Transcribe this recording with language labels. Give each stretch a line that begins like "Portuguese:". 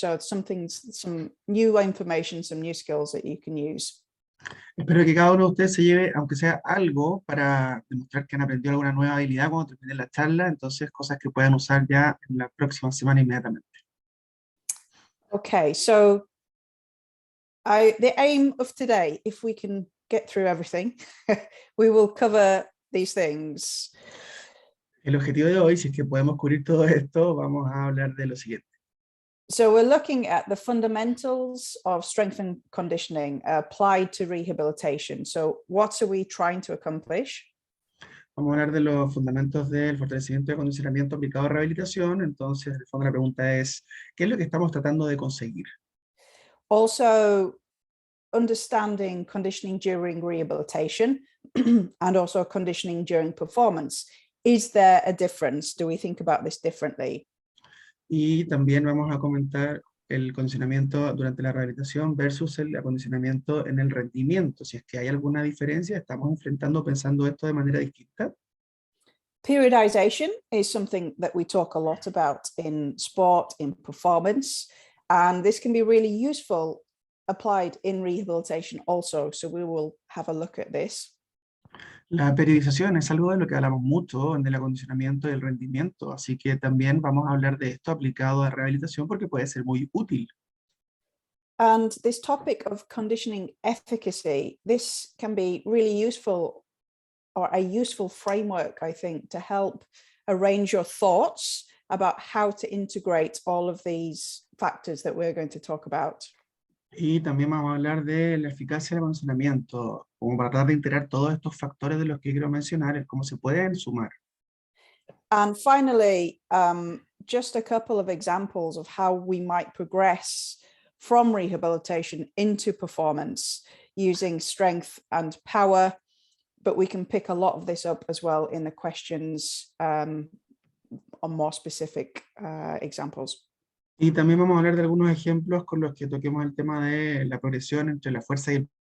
English: So some new information, some new skills that you can use.
Spanish: Espero que cada uno de ustedes se lleve, aunque sea algo, para demostrar que han aprendido alguna nueva habilidad cuando terminen la charla, entonces cosas que puedan usar ya en la próxima semana inmediatamente.
English: Okay, so the aim of today, if we can get through everything, we will cover these things.
Spanish: El objetivo de hoy, si es que podemos cubrir todo esto, vamos a hablar de lo siguiente.
English: So we're looking at the fundamentals of strength and conditioning applied to rehabilitation. So what are we trying to accomplish?
Spanish: Vamos a hablar de los fundamentos del fortalecimiento y acondicionamiento aplicado a rehabilitación. Entonces, el fondo de la pregunta es, ¿qué es lo que estamos tratando de conseguir?
English: Also, understanding conditioning during rehabilitation and also conditioning during performance. Is there a difference? Do we think about this differently?
Spanish: Y también vamos a comentar el condicionamiento durante la rehabilitación versus el acondicionamiento en el rendimiento. Si es que hay alguna diferencia, estamos pensando esto de manera distinta.
English: Periodization is something that we talk a lot about in sport, in performance, and this can be really useful applied in rehabilitation also. So we will have a look at this.
Spanish: La periodización es algo de lo que hablamos mucho en el acondicionamiento y el rendimiento, así que también vamos a hablar de esto aplicado a rehabilitación porque puede ser muy útil.
English: And this topic of conditioning efficacy, this can be really useful, or a useful framework, I think, to help arrange your thoughts about how to integrate all of these factors that we're going to talk about.
Spanish: Y también vamos a hablar de la eficacia del acondicionamiento, como para tratar de integrar todos estos factores de los que quiero mencionar, es cómo se pueden sumar.
English: And finally, just a couple of examples of how we might progress from rehabilitation into performance using strength and power, but we can pick a lot of this up as well in the questions on more specific examples.
Spanish: Y también vamos a hablar de algunos ejemplos con los que toquemos el tema de la progresión entre la fuerza y el